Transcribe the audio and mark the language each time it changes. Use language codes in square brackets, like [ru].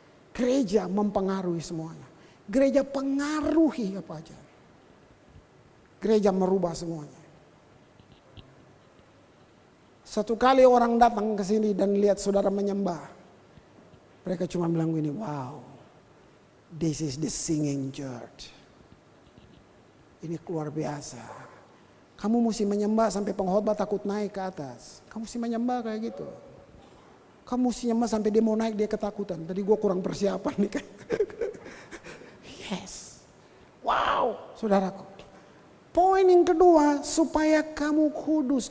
[id] Gereja mempengaruhi semuanya. Gereja pengaruhi apa aja. Gereja merubah semuanya. Satu kali orang datang ke sini dan lihat saudara menyembah. Mereka cuma bilang gini, wow. [en] This is the singing church. [id] Ini luar biasa. Kamu mesti menyembah sampai pengkhotbah takut naik ke atas. Kamu mesti menyembah kayak gitu. Kamu mesti nyembah sampai dia mau naik dia ketakutan. Tadi gue kurang persiapan nih kan. Yes. Wow, saudaraku. Poin yang kedua, supaya kamu kudus.